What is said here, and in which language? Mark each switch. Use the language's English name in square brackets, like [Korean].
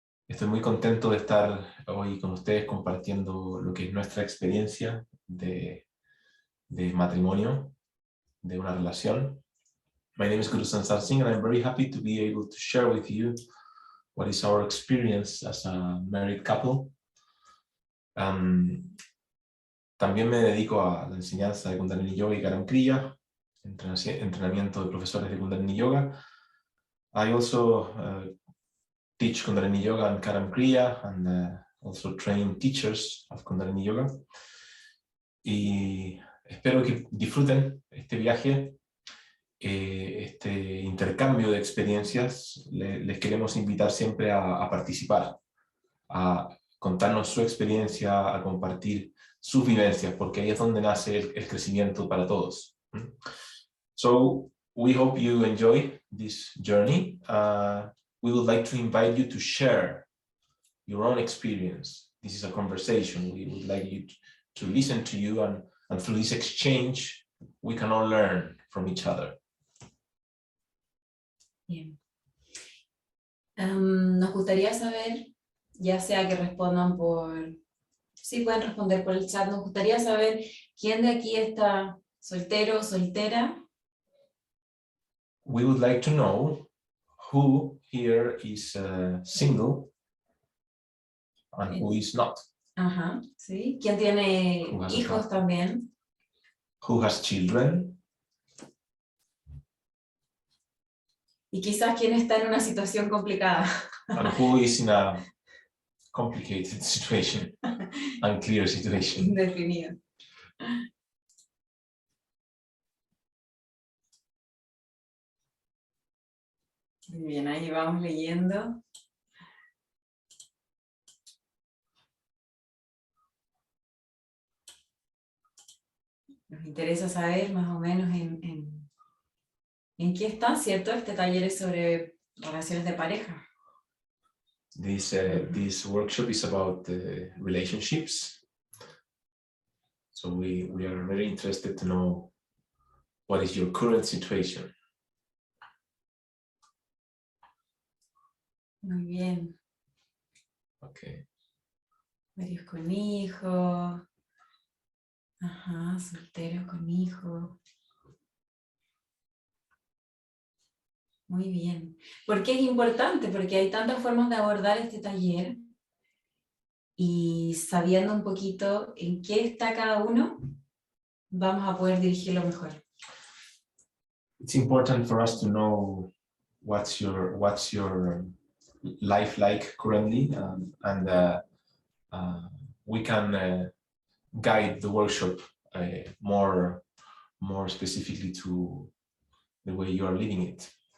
[Spanish] Estoy muy contento de estar hoy con ustedes compartiendo lo que es nuestra experiencia de matrimonio, de una relación. [English] My name is Gurusansar Singh, and I'm very happy to be able to share with you what is our experience as a married couple. [Spanish] También me dedico a la enseñanza de Kundalini Yoga y Karam Kriya, entrenamiento de profesores de Kundalini Yoga. [English] I also teach Kundalini Yoga and Karam Kriya, and also train teachers of Kundalini Yoga. [Spanish] Y espero que disfruten este viaje, este intercambio de experiencias. Les queremos invitar siempre a participar, a contarnos su experiencia, a compartir sus vivencias, porque ahí es donde nace el crecimiento para todos. [English] So we hope you enjoy this journey. We would like to invite you to share your own experience. This is a conversation. We would like you to listen to you, and through this exchange, we can all learn from each other. [Spanish] Bien. Nos gustaría saber, ya sea que respondan sí pueden responder por el chat, nos gustaría saber quién de aquí está soltero o soltera. [English] We would like to know who here is single and who is not. [Spanish] Ajá, sí. ¿Quién tiene hijos también? [English] Who has children? [Spanish] Y quizás quién está en una situación complicada. [English] And who is in a complicated situation, unclear situation. [Spanish] Indefinido. Muy bien, ahí vamos leyendo. Nos interesa saber más o menos en qué está, ¿cierto? Este taller es sobre relaciones de pareja. [English] This workshop is about relationships. So we are very interested to know what is your current situation. [Spanish] Muy bien. [English] Okay. [Spanish] Varios con hijos. Ajá, solteros con hijos. Muy bien. ¿Por qué es importante? Porque hay tantas formas de abordar este taller y sabiendo un poquito en qué está cada uno, vamos a poder dirigirlo mejor. [English] It's important for us to know what's your life like currently, and we can guide the workshop more specifically to the way you are living it.